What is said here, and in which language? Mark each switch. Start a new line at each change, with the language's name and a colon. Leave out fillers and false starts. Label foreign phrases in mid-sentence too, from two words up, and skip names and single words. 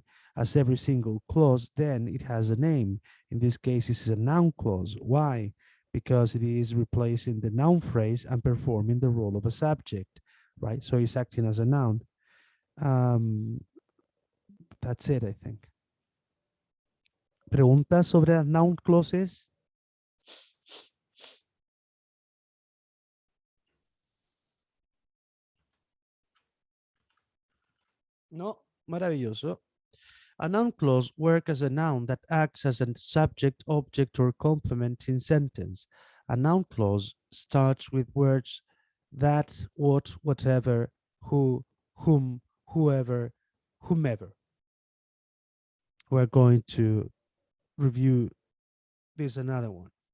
English: As every single clause, then it has a name. In this case, this is a noun clause. Why? Because it is replacing the noun phrase and performing the role of a subject, right? So it's acting as a noun. Um, that's it, I think.
Spanish: ¿Preguntas sobre las
English: noun clauses?
Spanish: No, maravilloso.
English: A noun clause works as a noun that acts as a subject, object, or complement in sentence. A noun clause starts with words that, what, whatever, who, whom, whoever, whomever. We're going to review this another one.